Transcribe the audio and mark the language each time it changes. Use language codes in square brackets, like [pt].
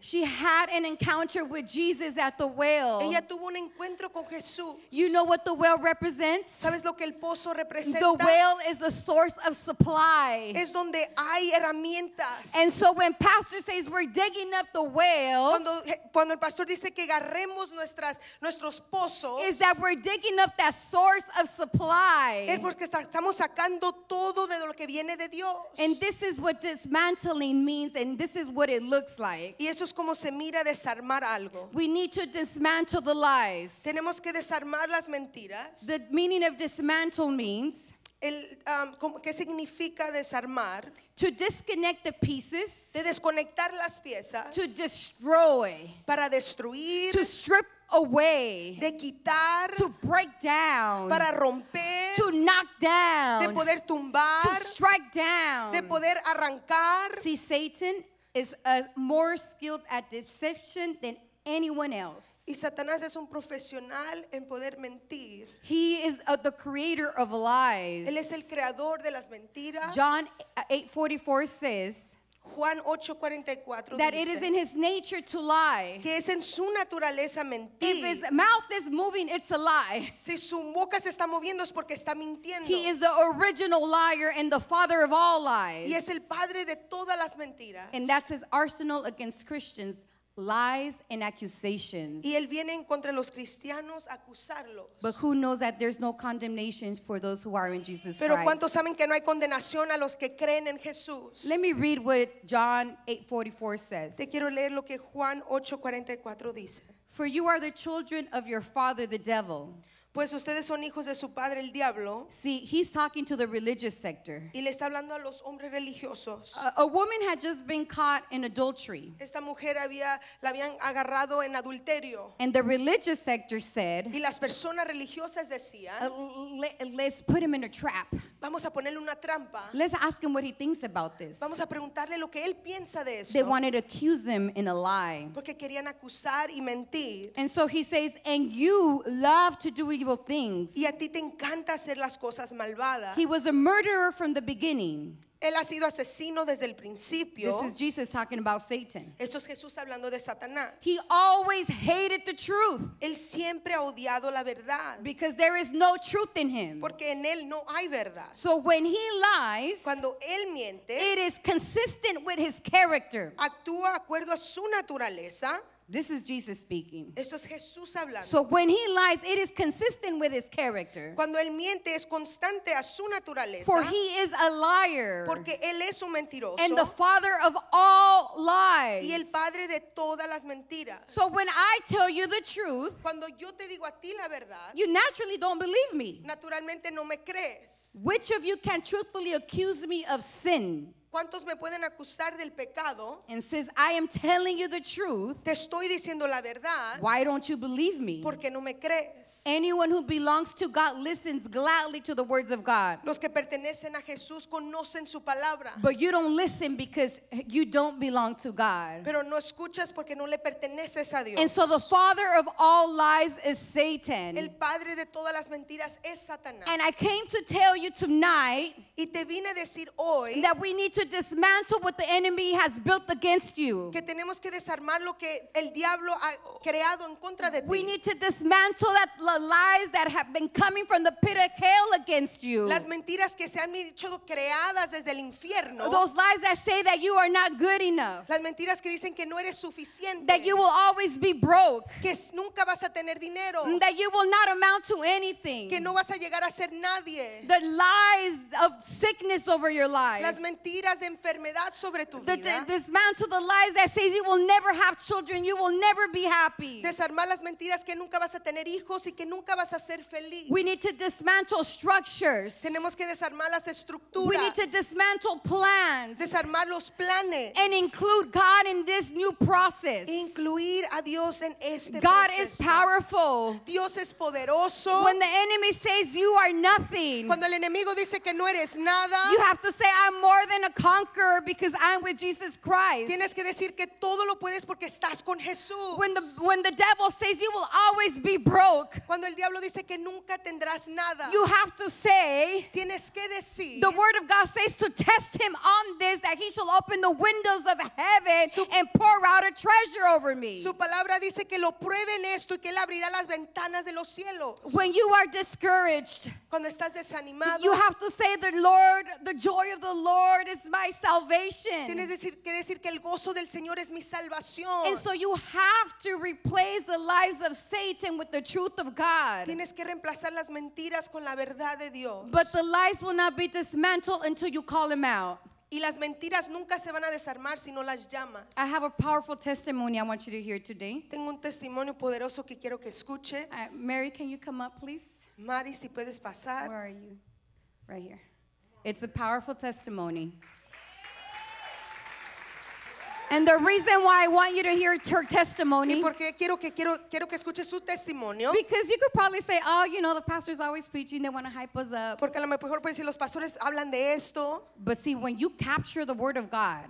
[en] She had an encounter with Jesus at the well. [es] Ella tuvo un encuentro con Jesús. [en] You know what the well represents? [es] ¿Sabes lo que el pozo representa? [en] The well is a source of supply. [es] Es donde hay herramientas. [en] And so when pastor says we're digging up the wells, [es] Cuando el pastor dice que agarremos nuestros pozos, [en] is that we're digging up that source of supply. [es] es porque estamos sacando todo de lo que viene de Dios. [en] And this is what dismantling means, and this is what it looks like. [es] Y eso es como se mira desarmar algo. [en] We need to dismantle the lies. [es] Tenemos que desarmar las mentiras. [en] The meaning of dismantle means [es] ¿Qué significa desarmar? [en] to disconnect the pieces, [es] De desconectar las piezas [en] to destroy, [es] para destruir, [en] to strip away, [es] de quitar, [en] to break down, [es] para romper, [en] to knock [es] de [en] down, [es] poder tumbar, [en] to strike down. [es] de poder arrancar. [en] See, Satan is more skilled at deception than anyone else. [es] Y Satanás es un profesional en poder mentir. [en] He is the creator of lies. [es] Él es el creador de las mentiras. [en] John 8:44 says, [es] Juan 8:44 [en] that it is [es] dice [en] in his nature to lie. [es] que es en su naturaleza [en] If his [es] mentir. [en] mouth is moving, it's a lie. [es] Si su boca se está moviendo es porque está mintiendo. [en] He is the original liar and the father of all lies. [es] Y es el padre de todas las mentiras. [en] And that's his arsenal against Christians, lies and accusations. [es] Y él viene en contra de los cristianos a acusarlos. [en] But who knows that there's no condemnation for those who are in Jesus [es] Pero [en] Christ? [es] ¿cuántos saben que no hay condenación a los que creen en Jesús? [en] Let me read what John 8:44 says. [es] Te quiero leer lo que Juan 8:44 dice. [en] For you are the children of your father, the devil. [es] Pues ustedes son hijos de su padre el diablo. [en] See, he's talking to the religious sector. [es] Y le está hablando a los hombres religiosos. [en] A woman had just been caught in adultery. [es] Esta mujer la habían agarrado en adulterio. [en] And the religious sector said, [es] Y las personas religiosas decían, [en] let's put him in a trap. [es] vamos a ponerle una trampa. [en] Let's ask him what he thinks about this. [es] Vamos a preguntarle lo que él piensa de [en] They [es] eso. [en] wanted to accuse him in a lie. [es] Porque querían acusar y mentir. [en] And so he says, and you love to do evil things. [es] Y a ti te encanta hacer las cosas malvadas. [en] He was a murderer from the beginning. [es] Él ha sido asesino desde el [en] This [es] principio. [en] is Jesus talking about Satan. [es] Esto es Jesús hablando de Satanás. [en] He always hated the truth [es] Él siempre ha odiado la verdad. [en] because there is no truth in him. [es] Porque en él no hay verdad. [en] So when he lies, [es] Cuando él miente, [en] it is consistent with his character. [es] actúa de acuerdo a su naturaleza. [en] This is Jesus speaking. [es] Esto es Jesús hablando. [en] So when he lies, it is consistent with his character. [es] Cuando él miente es constante a su naturaleza. [en] For he is a liar [es] Porque él es un mentiroso. [en] and the father of all lies. [es] Y el padre de todas las mentiras. [en] So when I tell you the truth, [es] Cuando yo te digo a ti la verdad, [en] you naturally don't believe me. [es] naturalmente no me crees. [en] Which of you can truthfully accuse me of sin? [es] ¿Cuántos me pueden acusar del pecado? [en] And says, I am telling you the truth. [es] Te estoy diciendo la verdad. [en] Why don't you believe me? [es] Porque no me crees. [en] Anyone who belongs to God listens gladly to the words of God. [es] Los que pertenecen a Jesús conocen su palabra. [en] But you don't listen because you don't belong to God. [es] Pero no escuchas porque no le perteneces a Dios. [en] And so the father of all lies is Satan. [es] El padre de todas las mentiras es Satanás. [en] And I came to tell you tonight [es] Y te vine a decir hoy [en] that we need to dismantle what the enemy has built against you. [es] que tenemos que desarmar lo que el diablo ha creado en contra de [en] We [es] ti. [en] need to dismantle the lies that have been coming from the pit of hell against you. [es] Las mentiras que se han dicho creadas desde el infierno. [en] Those lies that say that you are not good enough, [es] Las mentiras que dicen que no eres suficiente. [en] that you will always be broke, [es] Que nunca vas a tener dinero. [en] that you will not amount to anything. [es] Que no vas a llegar a ser nadie. [en] The lies of sickness over your life. [es] Las mentiras de enfermedad sobre tu vida. [en] Dismantle the lies that says you will never have children, you will never be happy. [es] Desarmar las mentiras que nunca vas a tener hijos y que nunca vas a ser feliz. [en] We need to dismantle structures. [es] Tenemos que desarmar las [en] We [es] estructuras. [en] need to dismantle plans [es] Desarmar los planes. [en] and include God in this new process. [es] Incluir a Dios en este [en] God is [es] proceso. [en] powerful. [es] Dios es poderoso. [en] When the enemy says you are nothing, [es] Cuando el enemigo dice que no eres nada, [en] you have to say I'm more than a conqueror because I'm with Jesus Christ. [es] tienes que decir que todo lo puedes porque estás con Jesús. [en] When the devil says you will always be broke, [es] Cuando el diablo dice que nunca tendrás nada, [en] you have to say, [es] tienes que decir, [en] the word of God says to test him on this, that he shall open the windows of heaven and pour out a treasure over me. [es] su palabra dice que lo prueben esto y que él abrirá las ventanas de los cielos. [en] When you are discouraged, [es] Cuando estás desanimado, [en] you have to say, the joy of the Lord is my salvation. [es] tienes que decir que el gozo del Señor es mi salvación. [en] And so you have to replace the lies of Satan with the truth of God. [es] Tienes que reemplazar las mentiras con la verdad de Dios. [en] But the lies will not be dismantled until you call him out. [es] Y las mentiras nunca se van a desarmar si no las llamas. [en] I have a powerful testimony I want you to hear today. [es] Tengo un testimonio poderoso que quiero que escuches. [en] Mary, can you come up, please? [es] Mari, si puedes pasar. [en] Where are you? Right here. It's a powerful testimony. And the reason why I want you to hear her [es] ¿Y [en] testimony, [es] por qué quiero que escuche su testimonio? [en] because you could probably say, oh, you know, the pastor's always preaching, they want to hype us up. [es] Porque a lo mejor pueden decir, los pastores hablan de esto. [en] But see, when you capture the word of God,